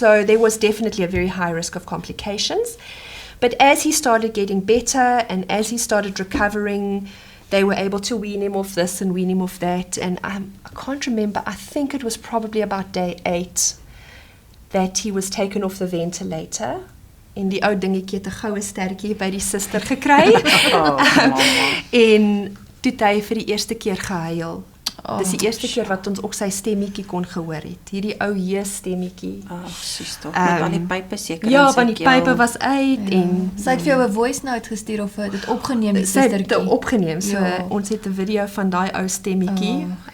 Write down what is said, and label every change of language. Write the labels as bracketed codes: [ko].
[en] So there was definitely a very high risk of complications. But as he started getting better and as he started recovering, they were able to wean him off this and wean him off that. And I can't remember, I think it was probably about day 8 that he was taken off the ventilator. [af] En die ou dingetjie het 'n goue sterretjie by die suster gekry. En toe het hy vir die eerste keer gehuil. Dis die eerste keer wat ons ook sy stemmetjie kon gehoor het. Hierdie ou stemmetjie. Sis tog, met al die pype seker. Ja, want die pype was uit en Sy het vir jou 'n voice note gestuur of dit opgeneem die sy het sustertjie. dit opgeneem. So Ja. ons het 'n video van daai ou stemmetjie.